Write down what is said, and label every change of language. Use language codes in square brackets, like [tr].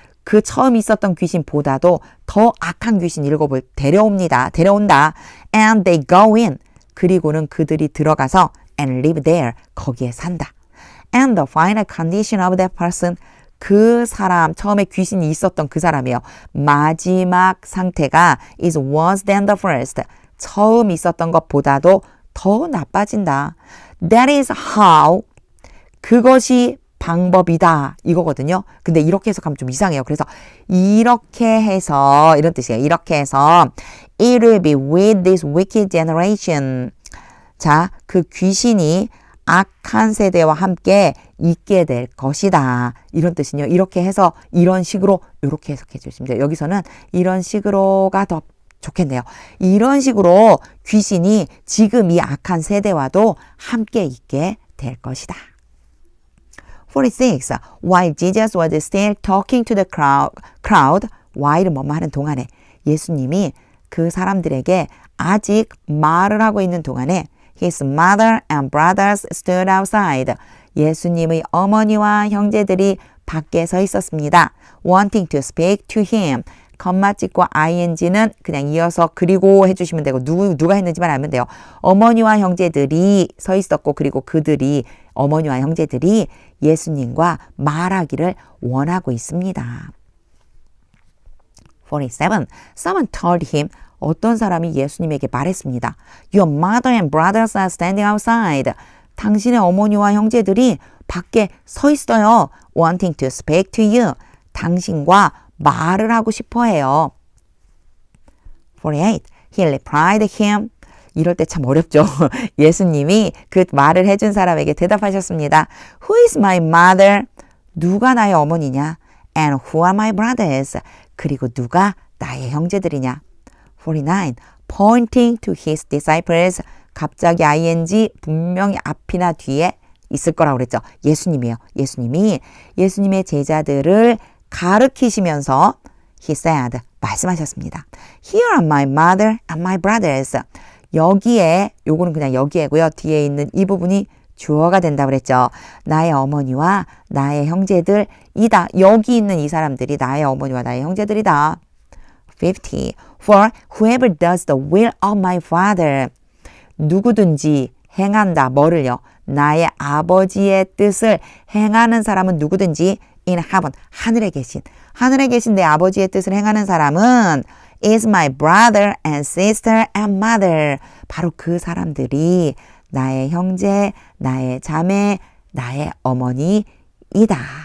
[ko] 그 처음 있었던 귀신보다도 더 악한 귀신 7을 데려온다. [en] And they go in. [ko] 그리고는 그들이 들어가서 [en] and live there. [ko] 거기에 산다. [en] And the final condition of that person. [ko] 그 사람, 처음에 귀신이 있었던 그 사람이요. 마지막 상태가 [en] is worse than the first. [ko] 처음 있었던 것보다도 더 나빠진다. [en] That is how. [ko] 그것이 방법이다. 이거거든요. 근데 이렇게 해석하면 좀 이상해요. 그래서 이렇게 해서 이런 뜻이에요. 이렇게 해서 [en] it will be with this wicked generation. [ko] 자, 그 귀신이 악한 세대와 함께 있게 될 것이다. 이런 뜻은요. 이렇게 해서 이런 식으로 이렇게 해석해 주시면 돼요. 여기서는 이런 식으로가 더 좋겠네요. 이런 식으로 귀신이 지금 이 악한 세대와도 함께 있게 될 것이다. 46. [en] While Jesus was still talking to the crowd, while [ko] 뭐뭐 하는 동안에 예수님이 그 사람들에게 아직 말을 하고 있는 동안에 [en] His mother and brothers stood outside. [ko] 예수님의 어머니와 형제들이 밖에 서 있었습니다. [en] Wanting to speak to him. [ko] 컴마 찍고 ing는 그냥 이어서 그리고 해주시면 되고 누가 했는지만 알면 돼요. 어머니와 형제들이 서 있었고 그리고 그들이 어머니와 형제들이 예수님과 말하기를 원하고 있습니다. [en] 47. Someone told him. [ko] 어떤 사람이 예수님에게 말했습니다. [en] Your mother and brothers are standing outside. [ko] 당신의 어머니와 형제들이 밖에 서 있어요. [en] Wanting to speak to you. [ko] 당신과 말을 하고 싶어 해요. [en] 48. He replied him. [ko] 이럴 때 참 어렵죠. 예수님이 그 말을 해준 사람에게 대답하셨습니다. [en] Who is my mother? [ko] 누가 나의 어머니냐? [en] And who are my brothers? [ko] 그리고 누가 나의 형제들이냐? 49. [en] Pointing to his disciples. [ko] 갑자기 ing 분명히 앞이나 뒤에 있을 거라고 그랬죠. 예수님이에요. 예수님이 예수님의 제자들을 가르치시면서 [en] he said, [ko] 말씀하셨습니다. [en] Here are my mother and my brothers. [ko] 여기에, 요거는 그냥 여기에고요. 뒤에 있는 이 부분이 주어가 된다고 그랬죠. 나의 어머니와 나의 형제들이다. 여기 있는 이 사람들이 나의 어머니와 나의 형제들이다. 50. [en] For whoever does the will of my father. [ko] 누구든지 행한다. 뭐를요? 나의 아버지의 뜻을 행하는 사람은 누구든지 [en] in heaven. [ko] 하늘에 계신 내 아버지의 뜻을 행하는 사람은 [en] is my brother and sister and mother. [ko] 바로 그 사람들이 나의 형제, 나의 자매, 나의 어머니이다.